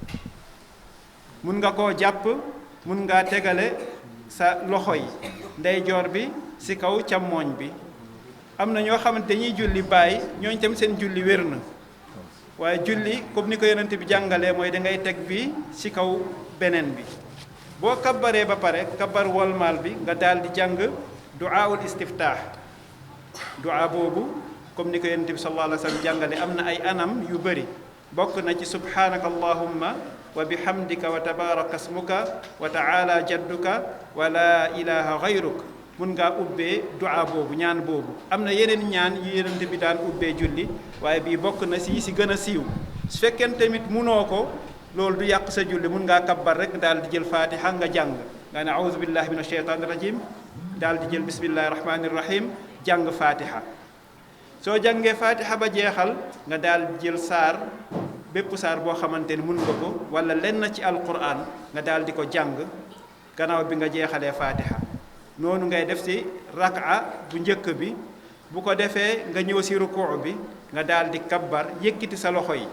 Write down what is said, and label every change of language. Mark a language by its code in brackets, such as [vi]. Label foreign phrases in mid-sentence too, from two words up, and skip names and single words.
[wo] mun nga koo jàpp mun ngaa tegale sa loxo yi ndeyjoor bi ci kaw càmmooñ bi am na ñoo xamante dañuy julli bàyyi ñooñ tam seen julli wér na waaye julli comme ni ko yonante bi jàngalee mooy da ngay teg bi ci kaw beneen bi boo kabbaree ba pare kabbar wolmaal bi nga daal di jàng [ar] دعاء الاستفتاح [wo] du'a boobu comme ni ko yonent bi [ar] صلى الله عليه وسلم [wo] jàngale am na ay anam yu bëri bokk na ci [ar] سبحانك اللهم وبحمدك وتبارك اسمك وتعالى جدك و لا إله غيرك [wo] mun ngaa ubbee du'a boobu ñaan boobu am na yeneen ñaan yu yonent bi daan ubbee julli waaye bii bokk na si gën a siiw su fekkee tamit munoo ko loolu du yàq sa julli mun ngaa kabbar rek daal di jël fatiha nga jàng nga ne [ar] أعوذ بالله من الشيطان الرجيم [wo] daal di jël [ar] بسم الله الرحمن الرحيم [wo] jàng fatiha soo jàngee fatiha ba jeexal nga daal di jël saar bépp saar boo xamante ni mun nga ko wala lenn ci alquran nga daal di ko jàng gannaaw bi nga jeexalee fatiha noonu ngay def ci rak'a bu njëkk bi bu ko defee nga ñëw ci rukuu bi nga daal di kabbar yëkkati sa loxo yi